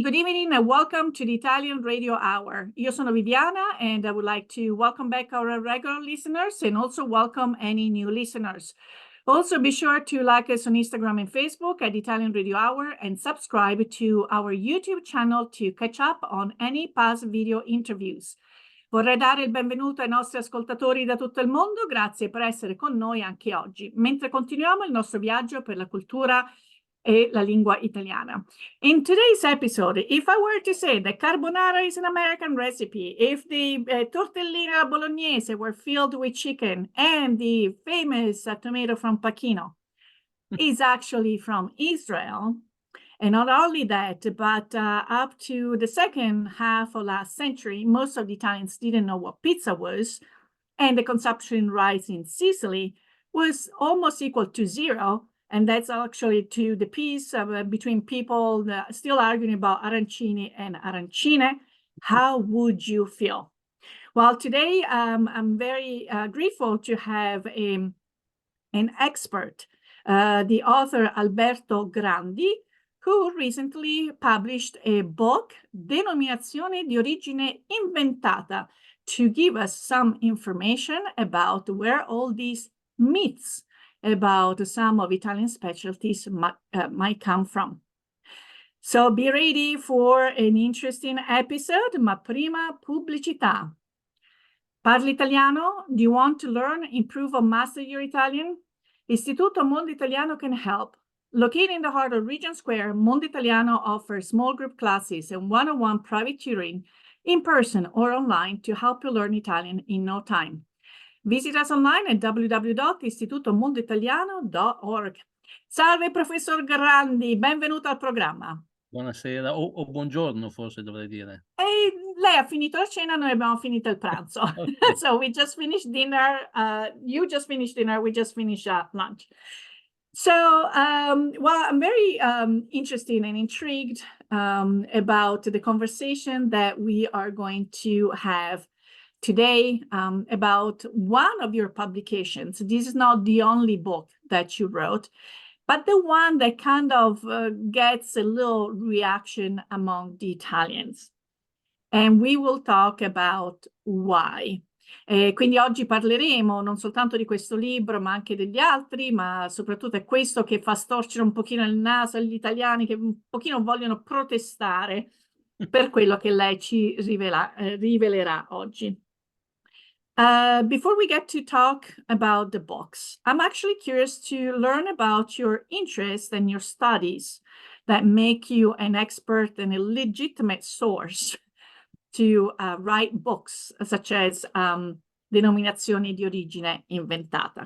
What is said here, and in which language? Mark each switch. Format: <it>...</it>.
<en>Good evening and welcome to the Italian Radio Hour.</en> <it>Io sono Viviana</it> <en>and I would like to welcome back our regular listeners and also welcome any new listeners. Also, be sure to like us on Instagram and Facebook at Italian Radio Hour and subscribe to our YouTube channel to catch up on any past video interviews.</en> <it>Vorrei dare il benvenuto ai nostri ascoltatori da tutto il mondo. Grazie per essere con noi anche oggi, mentre continuiamo il nostro viaggio per la cultura e la lingua italiana.</it> <en>In today's episode, if I were to say that carbonara is an American recipe, if the tortellini alla bolognese were filled with chicken, and the famous tomato from Pachino is actually from Israel, and not only that, but up to the second half of last century, most of the Italians didn't know what pizza was, and the consumption rise in Sicily was almost equal to zero. And that's actually to the piece between people still arguing about arancini and arancine. How would you feel? Well, today I'm very grateful to have an expert, the author Alberto Grandi, who recently published a book, Denominazione di Origine Inventata, to give us some information about where all these myths about some of Italian specialties might come from. So be ready for an interesting episode,</en> <it>ma prima pubblicità. Parli italiano?</it> <en>Do you want to learn, improve, or master your Italian? Istituto Mondo Italiano can help. Located in the heart of Regent Square, Mondo Italiano offers small group classes and one-on-one private tutoring in person or online to help you learn Italian in no time. Visit us online at www.istitutomondoitaliano.org.</en> <it>Salve, professor Grandi, benvenuto al programma. Buonasera, o buongiorno forse dovrei dire. E lei ha finito la cena, noi abbiamo finito il pranzo.</it> <en>Okay. So we just finished dinner, you just finished dinner, we just finished lunch. So, well, I'm very interested and intrigued about the conversation that we are going to have today about one of your publications. This is not the only book that you wrote, but the one that kind of gets a little reaction among the Italians. And we will talk about why.</en> <it>Quindi oggi parleremo non soltanto di questo libro, ma anche degli altri, ma soprattutto è questo che fa storcere un pochino il naso agli italiani che un pochino vogliono protestare per quello che lei ci rivelerà oggi.</it> <en>Before we get to talk about the books, I'm actually curious to learn about your interests and your studies that make you an expert and a legitimate source to write books such as Denominazione di Origine Inventata.</en>